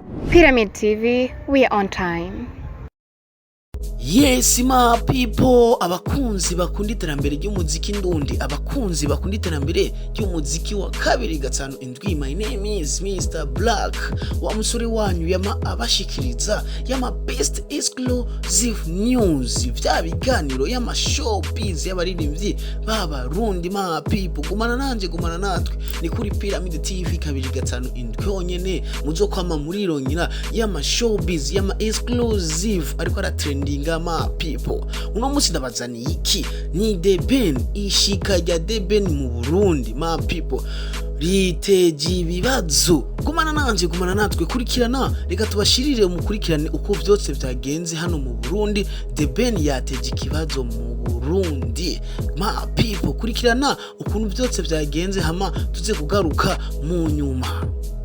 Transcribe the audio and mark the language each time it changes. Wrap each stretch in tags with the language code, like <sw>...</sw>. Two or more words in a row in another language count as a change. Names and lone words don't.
<en>Pyramid TV, we are on time. Yes my people,</en> <rn>abakunzi bakunda iterambere ry'umuziki ndundi, abakunzi bakunda iterambere ry'umuziki wa kabiri gatanu indwi.</rn> <en>My name is Mr. Black,</en> <rn>wa musore wanyu yama abashikiriza yama</rn> <en>best exclusive news,</en> <rn>vya biganiro yama showbiz y'abaririmbyi b'abarundi.</rn> <en>My people,</en> <rn>gumana nanje gumana natwe ni kuri Pyramid TV kabiri gatanu indwi honyene muzokwama muri ronyina yama showbiz yama exclusive ariko ara trending.</rn> <en>My people,</en> <rn>uno musi ndabazaniye iki? Ni The Ben, ishika rya The Ben mu Burundi.</rn> <en>My people,</en> <rn>riteje ibibazo. Gumana nanje gumana natwe kurikirana, reka tubashirire umukurikirane uko byose byagenze hano mu Burundi. The Ben yateje ikibazo mu Burundi.</rn> <en>My people,</en> <rn>kurikirana ukuntu byose byagenze hama tuze kugaruka mu nyuma.</rn>